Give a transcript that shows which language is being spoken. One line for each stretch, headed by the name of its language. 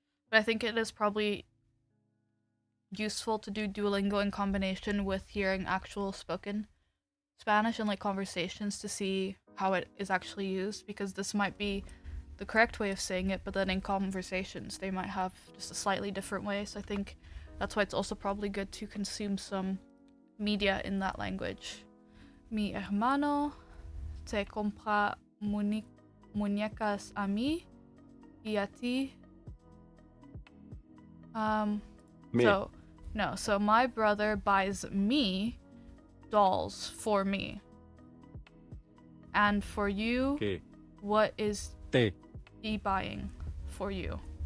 English: But I think it is probably useful to do Duolingo in combination with hearing actual spoken Spanish and like conversations to see how it is actually used, because this might be the correct way of saying it, but then in conversations they might have just a slightly different way. So I think that's why it's also probably good to consume some media in that language.
Spanish: Mi hermano te compra muñecas a mí y a ti. Me.
English: So my brother buys me dolls for me. And for you,
Spanish: Que.
English: what is
Spanish: Te.
English: he buying for you?